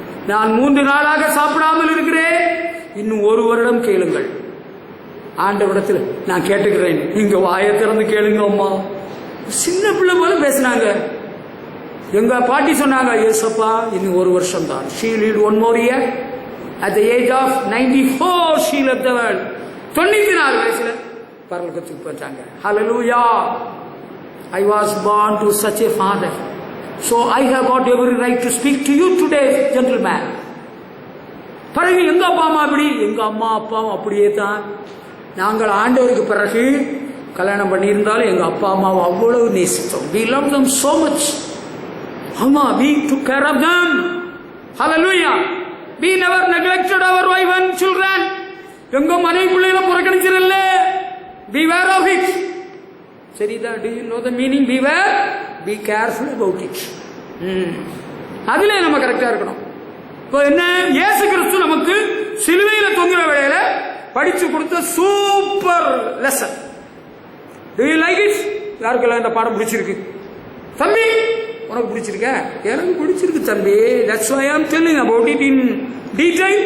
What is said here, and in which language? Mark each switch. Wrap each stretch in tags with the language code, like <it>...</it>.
<ta>நான் 3 நாளாக சாப்பிடாமல் இருக்கிறேன். இன்னும் 1 வருடம் கேளுங்கள். ஆண்டவரிடத்தில் நான் கேட்டுக்கிறேன், நீங்க வாயை திறந்து கேளுங்க அம்மா. சின்ன பிள்ளை போல பேசினாங்க. எங்க பாட்டி சொன்னாங்க, ஏசப்பா இன்னும் 1 வருஷம் தான்.</ta> <en>She lived 1 more year. At the age of 94 she left the world.</en> <ta>94 வயசுல பரலோகத்துக்கு போயிட்டாங்க.</ta> <en>Hallelujah. I was born to such a father. So I have got every right to speak to you today, gentlemen.</en> <ta>பிறகு எங்க அப்பா அம்மா அப்படி, எங்க அம்மா அப்பாவும் அப்படியே தான். நாங்கள் ஆண்டவருக்கு பிறகு கல்யாணம் பண்ணியிருந்தாலும் எங்க அப்பா அம்மாவை அவ்வளவு நேசித்தோம்.</ta> <en>We loved them so much.</en> <ta>அம்மா,</ta> <en>we took care of them. Hallelujah. We never neglected our wife and children.</en> <ta>எங்க மனைவி பிள்ளைகளை புறக்கணிச்சிடல.</ta> <en>Beware of it.</en> <ta>Saritha?</ta> <en>Do you know the meaning? Beware. Be careful about it.</en> <ta>அதிலே நம்ம கரெக்டா இருக்கணும். இப்போ என்ன? இயேசு கிறிஸ்து நமக்கு சிலுவையில தொங்குற வேளையில படிச்சு கொடுத்த super lesson.</ta> <en>Do you like it?</en> <ta>யாருக்கெல்லாம் இந்த பாடம் பிடிச்சிருக்கு? தம்பி, உனக்கு பிடிச்சிருக்க? எனக்கு பிடிச்சிருக்கு தம்பி.</ta> <en>That's why I am telling about it in detail.</en>